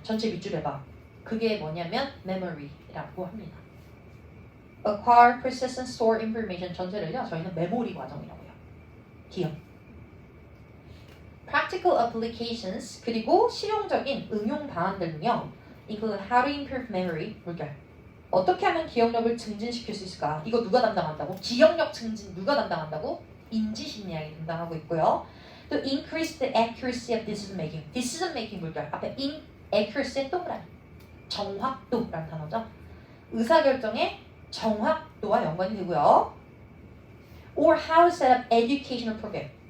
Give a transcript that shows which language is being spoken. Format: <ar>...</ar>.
<ko>전체 밑줄에 봐. 그게 뭐냐면 memory라고 합니다.</ko> <en>acquire, process, and store information</en> <ko>전체를요. 저희는 메모리 과정이라고 해요. 기억.</ko> <en>practical applications,</en> <ko>그리고 실용적인 응용 방안들은요.</ko> <en>include how to improve memory,</en> <ko>물결. 어떻게 하면 기억력을 증진시킬 수 있을까? 이거 누가 담당한다고? 기억력 증진 누가 담당한다고? 인지심리학이 담당하고 있고요.</ko> <en>또 increase the accuracy of decision making. decision making</en> <ko>물결. 앞에 accuracy 동그라미. 정확도라는 단어죠. 의사결정의 정확도와 연관이 되고요.</ko> <en>or how to set up educational program.</en>